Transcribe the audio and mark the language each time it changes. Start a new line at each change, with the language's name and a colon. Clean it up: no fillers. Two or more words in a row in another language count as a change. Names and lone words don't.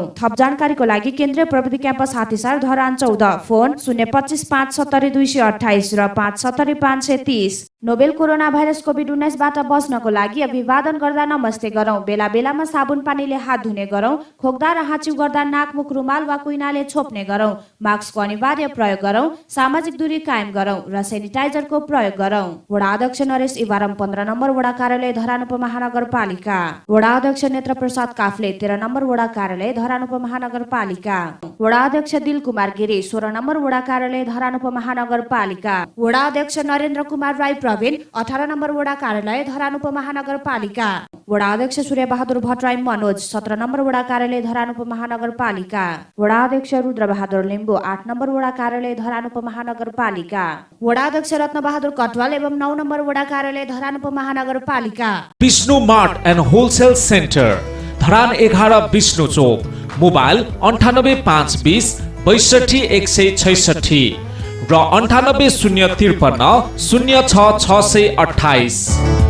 Nepali: थप जानकारीको लागि केन्द्रीय प्रविधि क्याम्पस हात्तीसार धरान 14, फोन 025 570 228 र 570 530। नोभेल कोरोना भाइरस कोभिड-19बाट बच्नको लागि अभिवादन गर्दा नमस्ते गरौँ। बेला बेलामा साबुन पानीले हात धुने गरौँ। खोक्दा र हाँच्यु गर्दा नाक, मुख रुमाल वा कुइनाले छोप्ने गरौँ। मास्कको अनिवार्य प्रयोग गरौँ। सामाजिक दूरी कायम गरौँ र सेनिटाइजरको प्रयोग गरौँ। वडा अध्यक्ष नरेश इवारम 15 नम्बर वडा कार्यालय धरान उपमहानगरपालिका। वडा अध्यक्ष नेत्र प्रसाद काफले 13 नम्बर वडा कार्यालय धरान उपमहानगरपालिका। वडा अध्यक्ष दिल कुमार गिरी 16 नम्बर वडा कार्यालय धरान उपमहानगरपालिका। वडा अध्यक्ष नरेन्द्र कुमार राई प्रवीण 18 नम्बर वडा कार्यालय धरान उपमहानगरपालिका। वडा अध्यक्ष सूर्य बहादुर भट्टराई मनोज 17 नम्बर वडा कार्यालय धरान उपमहानगरपालिका। वडा अध्यक्ष रुद्र बहादुर लिम्बू 8 नम्बर वडा कार्यालय धरान उपमहानगरपालिका। वडा अध्यक्ष रत्न बहादुर कटवाल एवं 9 नम्बर वडा कार्यालय धरान उपमहानगरपालिका। विष्णु मार्ट एन्ड होलसेल सेन्टर धरान 11 विष्णु चोक। मोबाइल 98 520 62 166 र 98 053 06 628।